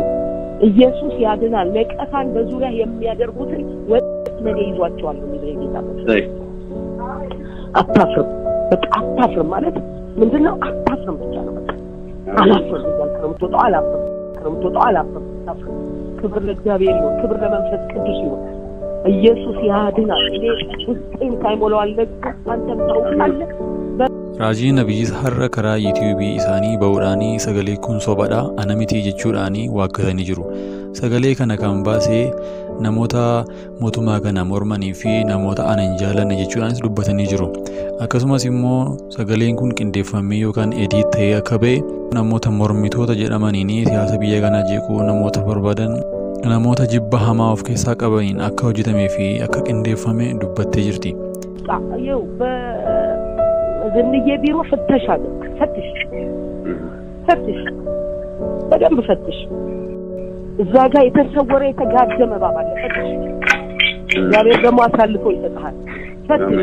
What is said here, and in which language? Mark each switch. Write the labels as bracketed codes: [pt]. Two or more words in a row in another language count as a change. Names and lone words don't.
[am] ኢየሱስ ያድናል። ነቀፋን በዙሪያ የሚያደርጉትን ወጥመድ ይዟቸዋል ነው ጌታ ነው። አታፍርም። በቃ አታፍርም ማለት ምንድነው? አታፍርም ብቻ ነው። በቃ አላፍርም አላፍርም። ክብር ለእግዚአብሔር ይሁን። ክብር ለመንፈስ ቅዱስ ይሁን። ኢየሱስ ያድናል። እኔ ውስጤን ሳይሞላው አልለቅም። አንተም ታውቃለህ። [om] Raajii Nabiyyiis har'a karaa YouTube isaanii ba'uudhaanii sagalee kun sobadha anamiti jechuudhaanii waakkatanii jiru. Sagalee kana kan baasee namoota mootummaa kana mormanii fi namoota anan jaalanne jechuudhaanis dubbatanii jiru. Akkasumas immoo sagaleen kun qindeeffamee yookaan edit ta'ee akka ba'e namoota mormitoota jedhamaniin siyaasa biyya kanaa jeequu namoota barbaadan namoota jibba hamaa of keessaa qabaniin akka hojjetamee fi akka qindeeffame dubbattee jirti. [am] ዝንዬ ቢሮ ፍተሽ አድርግ። ፈትሽ በደንብ ፈትሽ። እዛ ጋር የተሰወረ የተጋደመ እባብ አለ። ፈትሽ። እግዚአብሔር ደግሞ አሳልፎ ይሰጣል። ፈትሽ።